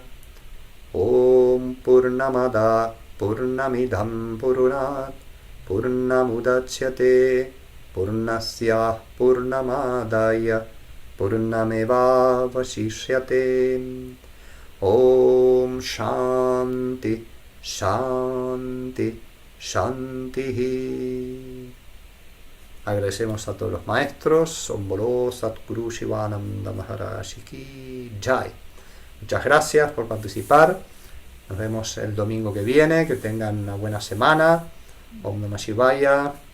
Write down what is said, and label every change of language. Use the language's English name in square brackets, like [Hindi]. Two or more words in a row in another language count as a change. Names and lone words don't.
[Sanskrit] ॐ पूर्णमद पूर्णमिदं पूर्णात् पूर्णमुदच्यते पूर्णस्य पूर्णमादय पूर्णमेव वशिष्यते. ॐ शान्ति शान्ति शान्ति. [Spanish] Agradecemos a todos los maestros. [Hindi] ॐ बोलो सतगुरु शिवानंद महाराज की जय. [Spanish] Muchas gracias por participar. Nos vemos el domingo que viene. Que tengan una buena semana. [Sanskrit] ॐ नमः शिवाय.